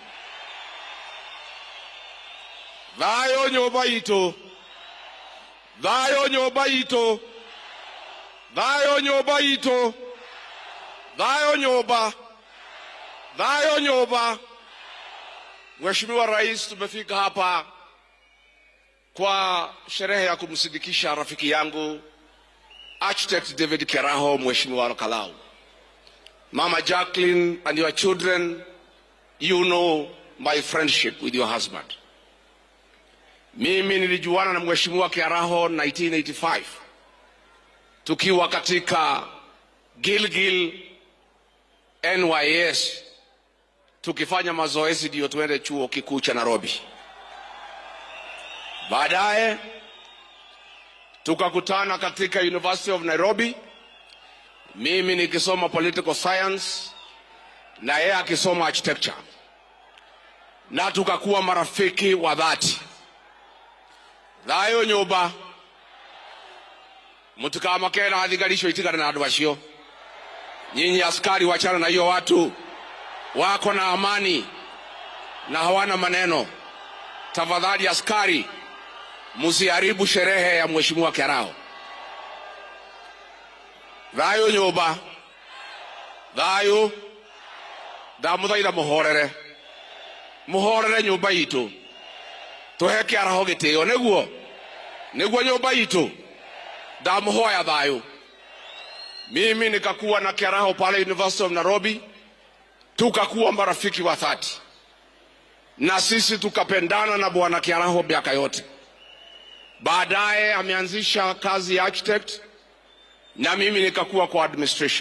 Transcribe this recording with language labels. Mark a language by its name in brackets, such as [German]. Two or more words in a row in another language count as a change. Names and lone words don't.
[Kikuyu] Thayũ nyũmba itũ, thayũ nyũmba itũ, thayũ nyũmba itũ, thayũ nyũmba, thayũ nyũmba. [Swahili] Mheshimiwa Rais, tumefika hapa kwa sherehe ya kumsindikisha rafiki yangu Architect David Kiaraho, Mheshimiwa Kalau. [English] Mama Jacqueline and your children, you know my friendship with your husband. [Swahili] Mimi nilijuana na Mheshimiwa Kiaraho 1985 tukiwa katika Gilgil NYS tukifanya mazoezi ndio tuende chuo kikuu cha Nairobi. Baadaye tukakutana katika University of Nairobi, mimi nikisoma [English] political science [Swahili] na yeye akisoma architecture, na tukakuwa marafiki wa dhati. [Kikuyu] Thayũ nyũmba, mutikamakena athigarisho itigana na andu acio. [Swahili] Nyinyi askari wachana na hiyo watu, wako na amani na hawana maneno. Tafadhali askari, musiharibu sherehe ya Mheshimiwa Kiaraho. [Kikuyu] Thayũ nyũmba, thayũ, ndamuthaitha muhorere, muhorere nyũmba itu, tuhe Kiaraho gĩtĩo, nĩguo nyũmba itu, ndamuhoya thayũ. [Swahili] Mimi nikakuwa na Kiaraho pale University of Nairobi, tukakuwa marafiki wa dhati, na sisi tukapendana na Bwana Kiaraho miaka yote. Baadaye ameanzisha kazi ya architect na mimi nikakuwa kwa administration.